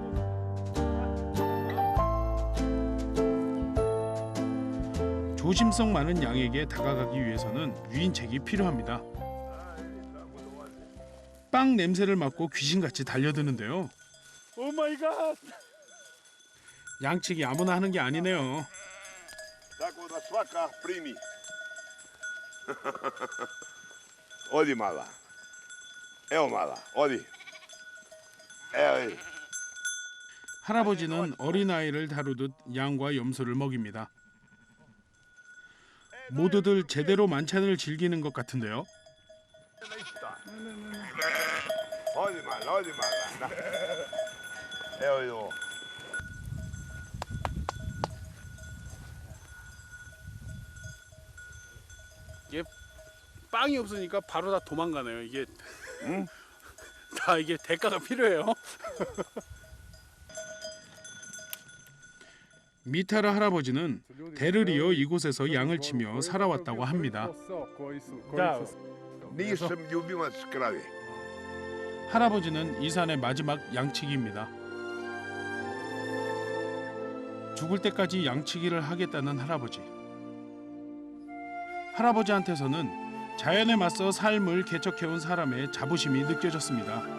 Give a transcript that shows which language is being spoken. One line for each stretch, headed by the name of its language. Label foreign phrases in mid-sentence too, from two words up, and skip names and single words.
Korean: 조심성 많은 양에게 다가가기 위해서는 유인책이 필요합니다. 빵 냄새를 맡고 귀신같이 달려드는데요.
English: Oh my god!
Korean: 양치기 아무나 하는 게 아니네요.
Serbian: Tako da svaka primi. Odi mala. Evo mala, odi. Evo.
Korean: 할아버지는 어린아이를 다루듯 양과 염소를 먹입니다. 모두들 제대로 만찬을 즐기는 것 같은데요.
Serbian: Odi mala, odi mala. Da. Evo idemo.
Korean: 이게 빵이 없으니까 바로 다 도망가네요. 이게 다 이게 대가가 필요해요. 미타라 할아버지는 대를 이어 이곳에서 양을 치며 살아왔다고 합니다.
Serbian: Nisam ljubimac krave.
Korean: 할아버지는 이 산의 마지막 양치기입니다. 죽을 때까지 양치기를 하겠다는 할아버지. 할아버지한테서는 자연에 맞서 삶을 개척해온 사람의 자부심이 느껴졌습니다.